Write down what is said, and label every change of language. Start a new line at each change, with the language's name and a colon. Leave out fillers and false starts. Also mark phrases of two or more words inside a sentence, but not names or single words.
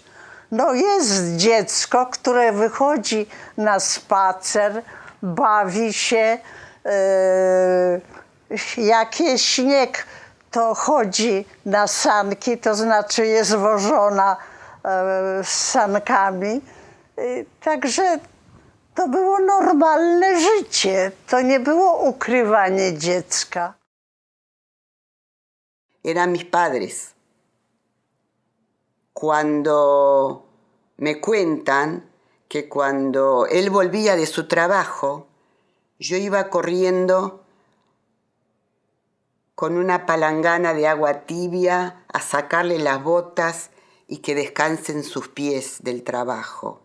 Polish: No jest dziecko, które wychodzi na spacer, bawi się, jak jest śnieg, to chodzi na sanki, to znaczy jest wożona z sankami. Także to było normalne życie, to nie było ukrywanie dziecka.
Spanish: Eran mis padres. Cuando me cuentan que cuando él volvía de su trabajo, yo iba corriendo con una palangana de agua tibia a sacarle las botas y que descansen sus pies del trabajo.